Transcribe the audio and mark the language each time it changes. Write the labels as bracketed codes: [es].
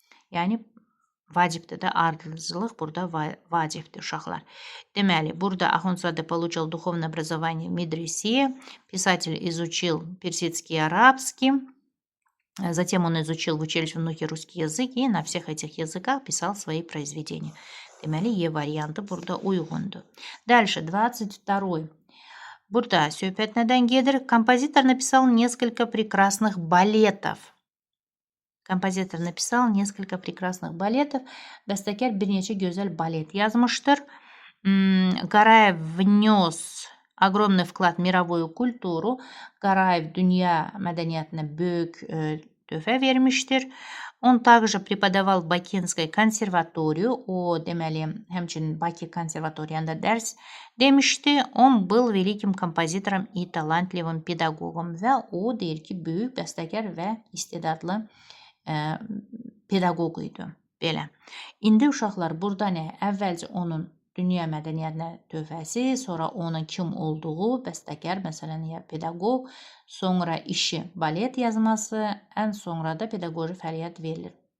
[az] Yəni, vacibdir də, ardıcılıq burada vacibdir uşaqlar. Deməli, burada [ru] Axundzadə получил духовное образование в медресе, писатель изучил персидский и арабский, затем он изучил в училище в Нухе русский язык и на всех этих языках писал свои произведения. [az] Deməli, E variantı burada uyğundur. [ru] Дальше, 22. [az] Burada söhbət nədən gedir? [ru] Композитор написал несколько прекрасных балетов. Композитор написал несколько прекрасных балетов. [az] Bəstəkar bir neçə gözəl balet yazmışdır. [ru] Qarayev внес огромный вклад в мировую культуру. [az] Qarayev dünya mədəniyyətinə böyük töhfə vermişdir. [ru] Он также преподавал в Бакинской консерватории. [az] O, deməli, həmçinin Bakı konservatoriyanda dərs demişdi. [ru] Он был великим композитором и талантливым педагогом. [az] Və o deyir ki, böyük bəstəkar və istedadlı pedaqoq idi. Belə. İndi uşaqlar burada nə? Əvvəlcə onun dünya mədəniyyətinə töhfəsi, sonra onun kim olduğu, bəstəkar, məsələn, ya pedaqoq, sonra işi balet yazması, ən sonra da pedaqoji fəaliyyət verilir.